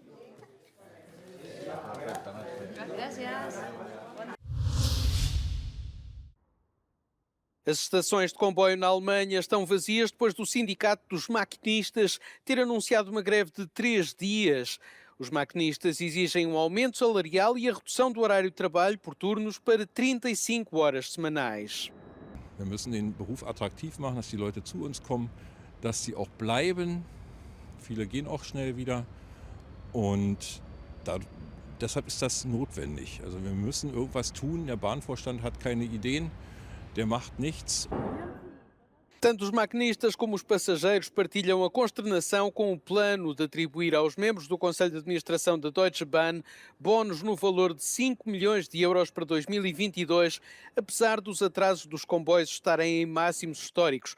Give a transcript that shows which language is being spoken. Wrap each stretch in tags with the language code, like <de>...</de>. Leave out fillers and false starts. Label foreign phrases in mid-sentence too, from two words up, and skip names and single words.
<pt>As estações de comboio na Alemanha estão vazias depois do Sindicato dos Maquinistas ter anunciado uma greve de 3 dias. Os maquinistas exigem um aumento salarial e a redução do horário de trabalho por turnos para 35 horas semanais.</pt> <de>Wir müssen den Beruf attraktiv machen, dass die Leute zu uns kommen, dass sie auch bleiben. Viele gehen auch schnell wieder und deshalb ist das notwendig. Also wir müssen irgendwas tun. Der Bahnvorstand hat keine Ideen. Der macht nichts.</de> <pt>Tanto os maquinistas como os passageiros partilham a consternação com o plano de atribuir aos membros do Conselho de Administração da Deutsche Bahn bónus no valor de 5 milhões de euros para 2022, apesar dos atrasos dos comboios estarem em máximos históricos.</pt>